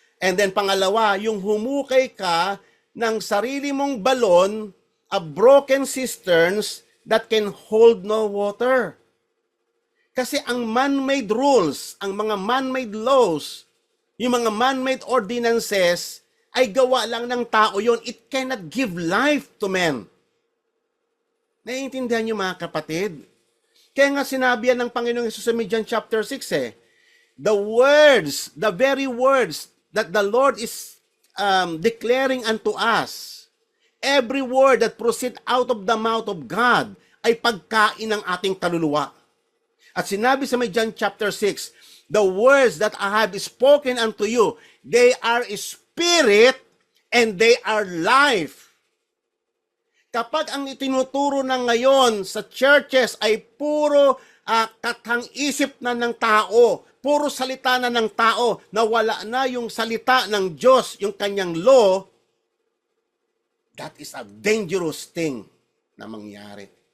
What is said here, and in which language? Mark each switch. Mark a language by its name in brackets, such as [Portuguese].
[English] And then [Filipino] pangalawa, yung humukay ka ng sarili mong balon, [English] a broken cisterns that can hold no water. [Filipino] Kasi ang [English] man-made rules, ang mga man-made laws, [Filipino] Yung mga man-made ordinances ay gawa lang ng tao yon. [English] It cannot give life to men. [Filipino] Naiintindihan niyo mga kapatid? Kaya nga sinabi yan ng Panginoong Hesus sa [English] John chapter 6 the words, the very words that the Lord is declaring unto us, every word that proceed out of the mouth of God [Filipino] ay pagkain ng ating kaluluwa. At sinabi sa [English] John chapter 6, the words that I have spoken unto you, they are spirit and they are life. [Filipino] Kapag ang itinuturo na ngayon sa churches ay puro katang-isip na ng tao, puro salita na ng tao, na wala na yung salita ng Diyos, yung kanyang law, [English] that is a dangerous thing [Filipino] na mangyari.